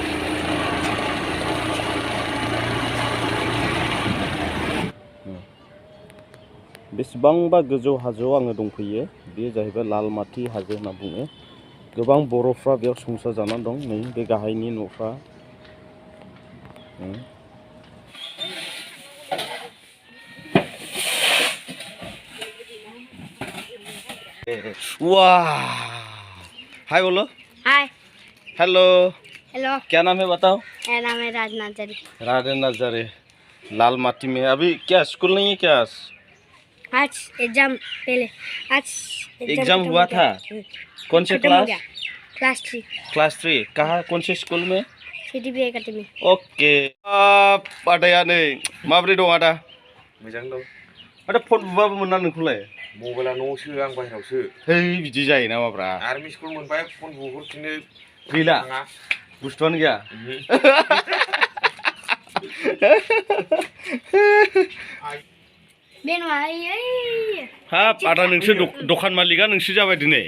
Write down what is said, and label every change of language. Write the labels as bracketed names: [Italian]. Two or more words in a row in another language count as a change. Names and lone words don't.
[Bodo] बेसेबांबा गोजौ हाजोआव आङो दंफैयो बेयो जाहैबाय लालमाटी हाजो होनना बुङो गोबां बर'फ्रा बेयाव संसार जानानै दं नै बे गाहायनि न'फ्रा [Hindi] वाह हाय बोलो हाय हेलो हेलो क्या नाम है बताओ मेरा नाम है राज नाजरी नजारे लालमाटी में अभी क्या स्कूल नहीं है क्या आज एग्जाम पहले आज एग्जाम हुआ था कौन से क्लास क्लास 3 कहाँ कौन से स्कूल में सीटीबी एकेडमी [Bodo] ओके आदाया नै माब्रै दं आदा मोजां दं आदा फन बुबाबो मोना नोंखौलाय मबाइला न'आवसो आं बाहेरावसो है बिदि जायो नामाब्रा आरो [English] miss call [Bodo] मोनबाय फन बुहरफिननो गैला बुस्थुआनो गैया हाब आदा नोंसोर दखान मालिकआ नोंसोर जाबाय दिनै